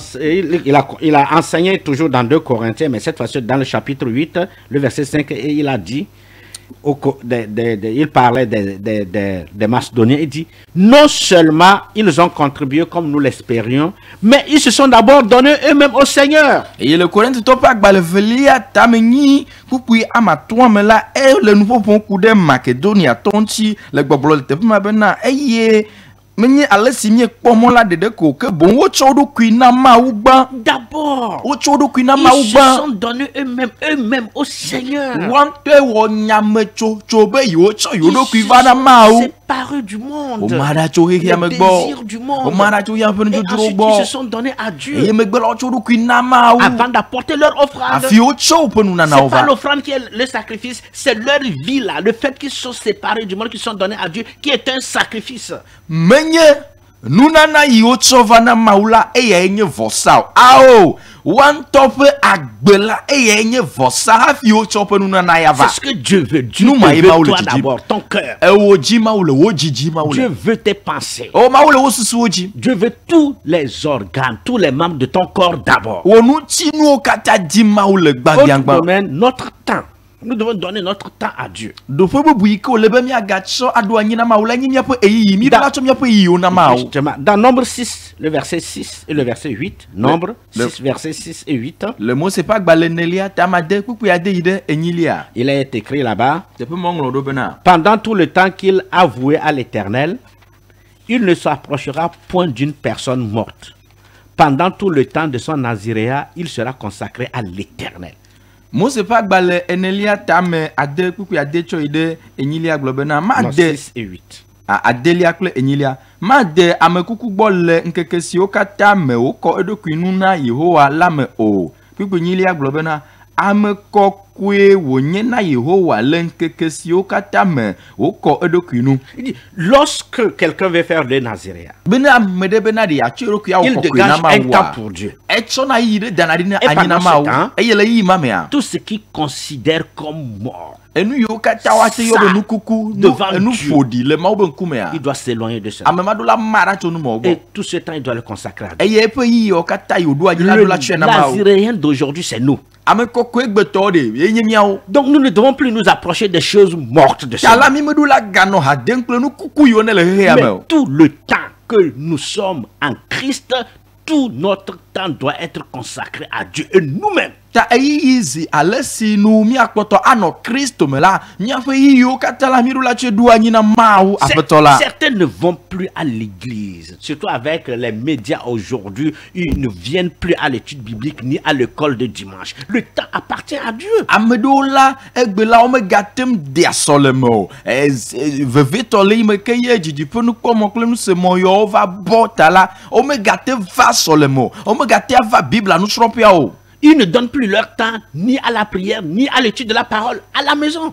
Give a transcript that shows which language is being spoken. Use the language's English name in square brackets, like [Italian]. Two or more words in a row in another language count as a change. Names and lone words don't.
[French] Il a enseigné toujours dans 2 Corinthiens, mais cette fois-ci dans le chapitre 8, le verset 5, et il a dit... il parlait des Macédoniens. Il dit non seulement ils ont contribué comme nous l'espérions, mais ils se sont d'abord donnés eux-mêmes au Seigneur. Et le Corinthien [Ewe] topa gbalevelia tameni kupui amatoa mela e [French] le nouveau pon coup de [Ewe] Macédonie tonti le gbobolo te ma bena eye menye ale si mie kpɔmɔ la dede ko ke bon wotsɔ ɖokui na Mawu gbã. [French] D'abord, [Ewe] Wotsɔ ɖokui na [French] ils [Ewe] Mawu [French] se [Ewe] gbã. [French] sont donnés eux-mêmes au Seigneur. [Ewe] Wɔntɔe wɔ nyametsotso be yewotsɔ yewo [French] Ils [Ewe] ɖokui [French] se [Ewe] va na [French] sont [Ewe] Mawu. [French] séparés du monde. [Ewe] Wòma tso xexea me [French] Les [Ewe] gbɔ. [French] désirs du monde. [Ewe] Wòma tso ya ƒe [French] Et [Ewe] nudzrodzro [French] ensuite, [Ewe] gbɔ. [French] ils se sont donnés à Dieu [Ewe] Eye megbe la wotsɔ ɖokui na Mawu. [French] avant d'apporter leur offrande. [Ewe] Afi wotsɔ woƒe nunanawo [French] C'est pas [Ewe] va. [French] l'offrande qui est le sacrifice, c'est leur vie là, le fait qu'ils sont séparés du monde, qu'ils sont donnés à Dieu, qui est un sacrifice. [Ewe] Menye nunana yi wotsɔ va na Mawu la eyae nye vɔsa o. Ao woantɔ ƒe agbe la eyae nye vɔsa hafi wotsɔ ƒe nunana ya va. [French] C'est ce que Dieu veut. Dieu Nous, [Ewe] te Maï, [French] veut [Ewe] Maou, le [French] toi [Ewe] Djidji. [French] d'abord, ton cœur. [Ewe] Ewo dzi Mawu le wo dzidzi Mawu [French] Dieu [Ewe] le. [French] veut tes pensées. [Ewe] O Mawu le wo susuwo dzi. [French] Dieu veut tous les organes, tous les membres de ton corps d'abord. [Ewe] Wo ŋutinuwo katã dzi Mawu le [French] Autre [Ewe] gbagbiagbã. [French] domaine, notre temps. Nous devons donner notre temps à Dieu. [Ewe] Ɖoƒe bubu yi ke wòle be miagatsɔ aɖo anyi na Mawu la nye míaƒe eyiyi. Mi ɖo la tsɔ míaƒe yiyiwo na Mawu. [French] Justement, dans Nombre 6, le verset 6 et le verset 8. Nombre le- 6, verset 6 et 8. [Ewe] Le Mose ƒe agbalẽ nelia tamade kpukpui ade yi ɖe enyilia. [French] Il est écrit là-bas. [Ewe] Teƒe ma ŋlɔ ɖo bena. [French] Pendant tout le temps qu'il a voué à l'Éternel, il ne s'approchera point d'une personne morte. Pendant tout le temps de son naziréat, il sera consacré à l'Éternel. [Ewe] Mose ƒe agbalẽ enelia tame ade kpukpui ade tsɔ yi ɖe enyilia gblɔ bena [French] Non, [Ewe] made [French] 6 et 8. [Ewe] adelia kple enyilia made amekuku gbɔ le ŋkeke siwo katã me wokɔ eɖokui nu na Yehowa la me o. Kpukpui enyilia gblɔ bena ame kɔkɔe wònye na Yehowa le ŋkeke siwo katã me wokɔ eɖokui nu. [French] Il dit, lorsque quelqu'un veut faire le naziréat, [Ewe] Bena ame ɖe bena ɖe yeatsɔ eɖokui awɔ [French] il [Ewe] kɔkɔe [French] dégage [Ewe] na [French] un temps [Ewe] Mawua. [French] pour Dieu. [Ewe] Etsɔna yi ɖe dana ɖi na [French] Et [Ewe] anyi na [French] pendant ce [Ewe] Mawu. [French] temps, [Ewe] Eye le yiyi ma mea. [French] Tout ce qu'il considère comme mort, [Ewe] Enu yiwo katã woate yɔ be nukuku, [French] devant [Ewe] enu [French] Dieu. [Ewe] ƒoɖi le Mawu be ŋkumea. [French] il doit s'éloigner de cela. [Ewe] Ame ma ɖo la ma ɖa tso nu ma wo [French] Et [Ewe] gbɔ. [French] tout ce temps, il doit le consacrer à Dieu. [Ewe] Eye eƒe yiyiwo katã yi wòɖo anyi la [French] Le [Ewe] ɖo la tsɔe na Mawu. [French] naziréen d'aujourd'hui, c'est nous. [Ewe] Ame kɔkɔe gbetɔwo ɖe ye nye míawo. [French] Donc nous ne devons plus nous approcher des choses mortes de ce [Ewe] Ta la [French] monde. [Ewe] mi meɖo la ganɔ ha dem kple nu kuku yiwo ne le xexea me [French] Mais [Ewe] o. [French] tout le temps que nous sommes en Christ, tout notre temps doit être consacré à Dieu et nous-mêmes. [Ewe] Ta eyiyi zi ale si nu míakpɔtɔ anɔ Kristo me la míaƒe yiyiwo katã la mi ɖo la tsɔe ɖo anyi na Mawu aƒetɔ la. [French] Certains ne vont plus à l'église, surtout avec les médias aujourd'hui, ils ne viennent plus à l'étude biblique ni à l'école de dimanche. Le temps appartient à Dieu. [Ewe] Ame ɖewo la egbe la womegatem dea sɔleme o. Vevetɔ le yi me ke ye dzidziƒe nukpɔmɔ kple nusemɔ yawo va bɔ ta la womegate va sɔleme o. Womegate va Biblia nusrɔ̃ƒea o. [French] Ils ne donnent plus leur temps ni à la prière, ni à l'étude de la parole, à la maison.